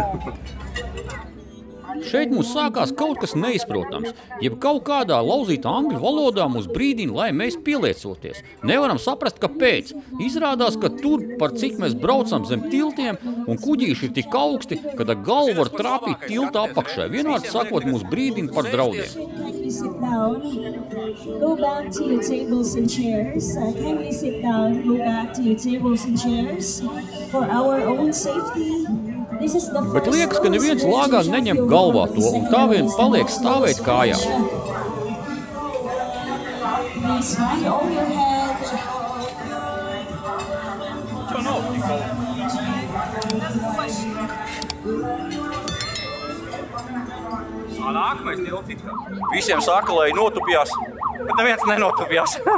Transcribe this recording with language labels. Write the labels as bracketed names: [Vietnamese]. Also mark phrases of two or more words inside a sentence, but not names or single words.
[Latvian] Šeit mums sākās kaut kas neizprotams, jeb kaut kādā lauzītā angļu valodā mūs brīdina, lai mēs pieliecoties. Nevaram saprast, kāpēc. Izrādās, ka tur, par cik mēs braucam zem tiltiem, un kuģīši ir tik augsti, kad ar galvu var trāpīt tilta apakšai. Vienvārds sakot, mūs brīdina par draudiem. [English] Go back to your tables and chairs. Kindly sit down. Go back to your tables and chairs for our own safety. [Latvian] Bet liekas, ka neviens lāgā neņem galvā to, un tā vien paliek stāvēt kājā. Nākamais tilts. Visiem saka, lai notupjās, bet neviens nenotupjās.